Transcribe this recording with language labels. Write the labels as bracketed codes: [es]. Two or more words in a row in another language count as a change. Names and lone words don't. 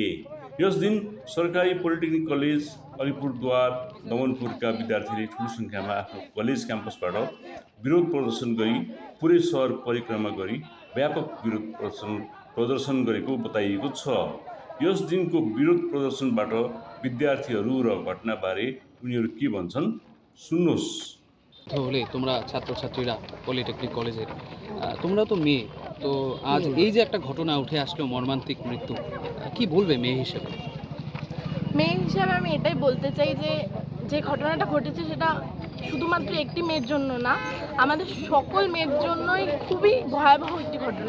[ne] यस दिन सरकारी पोलिटेक्निक कलेज अलिपुरद्वार दमनपुरका विद्यार्थीले ठुलो सङ्ख्यामा आफ्नो कलेज क्याम्पसबाट विरोध प्रदर्शन गरी पुरै सहर परिक्रमा गरी व्यापक विरोध प्रदर्शन गरेको बताइएको छ। यस दिनको विरोध प्रदर्शनबाट विद्यार्थीहरू र घटनाबारे उनीहरू के भन्छन् सुन्नुहोस्। [bn] হলে তোমরা ছাত্রছাত্রীরা পলিটেকনিক কলেজের তোমরা তো মেয়ে, তো আজ এই যে একটা ঘটনা উঠে আসলো মর্মান্তিক মৃত্যু, কি বলবে মেয়ে হিসেবে? মেয়ে হিসাবে আমি এটাই বলতে চাই যে যে ঘটনাটা ঘটেছে সেটা শুধুমাত্র একটি মেয়ের জন্য না, আমাদের সকল মেয়ের জন্যই খুবই ভয়াবহ একটি ঘটনা।